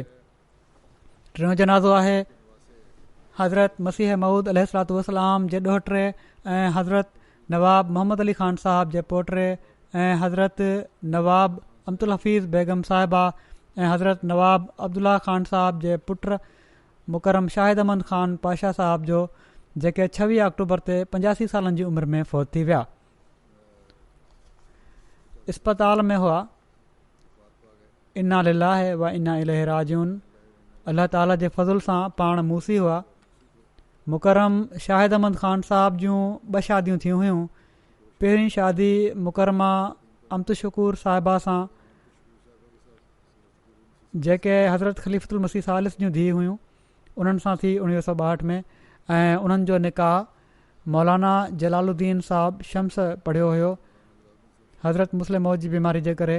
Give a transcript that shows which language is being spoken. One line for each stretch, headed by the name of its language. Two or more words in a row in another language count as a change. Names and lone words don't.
Sindhi: 3 जनाज़ो आहे हज़रत मसीह मऊद
Arabic: عليه الصلاة والسلام
Sindhi: जे ॾोहिटे ऐं हज़रत नवाब मोहम्मद अली ख़ान साहब जे पोटे ऐं हज़रत नवाब अमतुल हफ़ीज़ बेगम साहिबा ऐं हज़रत नवाब अब्दुल्ला ख़ान साहब जे पुटु मुकरम शाहिद अहमद ख़ान पाशा साहब जो, जेके 26 अक्टूबर ते 85 सालनि जी उमिरि में फ़ौत थी विया। इस्पताल में हुआ।
Arabic: إنا لله وإنا إليه راجعون.
Sindhi: अल्लाह ताला जे फज़ल सां पाण मूसी हुआ। मुकरम शाहिद अहमद ख़ान साहब जूं 2 शादियूं थियूं हुयूं। पहिरीं शादी मुकरमा अमतशुकूर साहिबा सां, जेके हज़रत ख़लीफ़तुल मसीह सालिस जूं धीउ हुयूं, उन्हनि सां थी 1962 में ऐं उन्हनि जो निकाह मौलाना जलालुद्दीन साहब शम्स पढ़ियो हुयो हज़रत मुस्लिम मौत जी बीमारी जे करे।